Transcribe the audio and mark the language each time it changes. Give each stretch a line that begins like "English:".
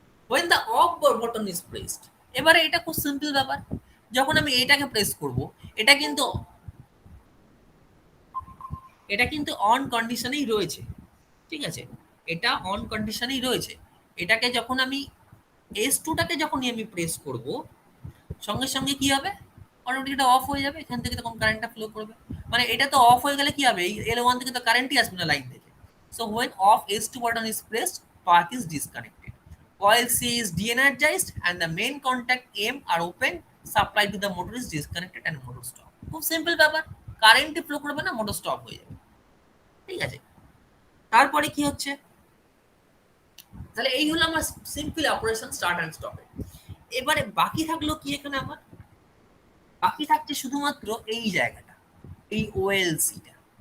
English: when the off button is pressed,
Bangla: এবারে এটা খুব সিম্পল ব্যাপার, যখন আমি এইটাকে প্রেস করব, এটা কিন্তু অন কন্ডিশনেই রয়েছে, ঠিক আছে, এটা অন কন্ডিশনেই রয়েছে। এটাকে যখন আমি S2টাকে যখনই আমি প্রেস করব, সঙ্গে সঙ্গে কি হবে, অটোমেটিক এটা অফ হয়ে যাবে, এখান থেকে তখন কারেন্টটা ফ্লো করবে, মানে এটা তো অফ হয়ে গেলে কি হবে, এই L1 থেকে তো কারেন্টই আসবে না লাইন থেকে।
English: So when off S2 button is pressed, path is disconnected, coil C is de-energized and the main contact M are open, supply to the motor is disconnected and motor stop.
Bangla: খুব simple ব্যাপার, কারেন্টই flow করবে না, motor stop হয়ে যাবে। ঠিক আছে, তারপরে কি হচ্ছে, তাহলে এই হলো আমার সিম্পল অপারেশন স্টার্ট এন্ড স্টপে। এবারে বাকি থাকলো কি, এখানে আমার বাকি থাকছে শুধুমাত্র এই জায়গাটা, এই OLC-টা।